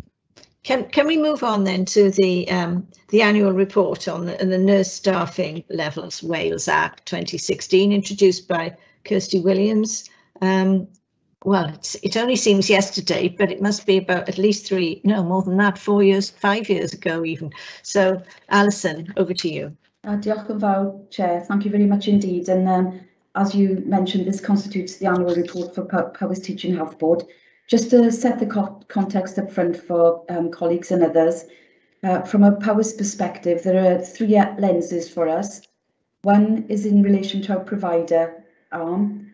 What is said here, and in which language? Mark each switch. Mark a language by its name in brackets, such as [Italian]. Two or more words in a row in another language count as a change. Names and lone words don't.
[English] Can we move on then to the annual report on the Nurse Staffing Levels Wales Act 2016, introduced by Kirsty Williams? Well, it only seems yesterday, but it must be about at least more than that, 4 years, 5 years ago even. So, Alison, over to you. [Welsh] Diolch yn fawr, [English] Chair. Thank you very much indeed. And as you mentioned, this constitutes the annual report for Powys Teaching Health Board. Just to set the context up front for colleagues and others, from a Powys perspective, there are three lenses for us. One is in relation to our provider arm.